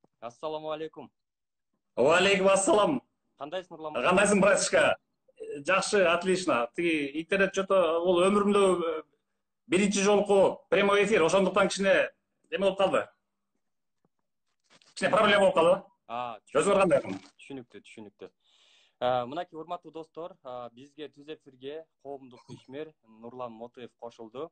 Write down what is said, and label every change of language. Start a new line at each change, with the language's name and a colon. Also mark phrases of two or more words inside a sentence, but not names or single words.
Arabic: السلام عليكم. وعليكم السلام.
Kyrgyz: Кандайсың, Нурлан мырза? Кандайсың, братишка? Жакшы, отлично. Тиги интернет что-то ол өмүрүмдө биринчи жолку
Russian: прямой эфир,
Kyrgyz: ошондуктан кичине эме болуп калды. Кичине проблема болуп калды. Өзүңөр кандай? Түшүнүктүү. Мынакей урматтуу достор, бизге түз эфирге коомдук ишмер Нурлан Мотоев кошулду.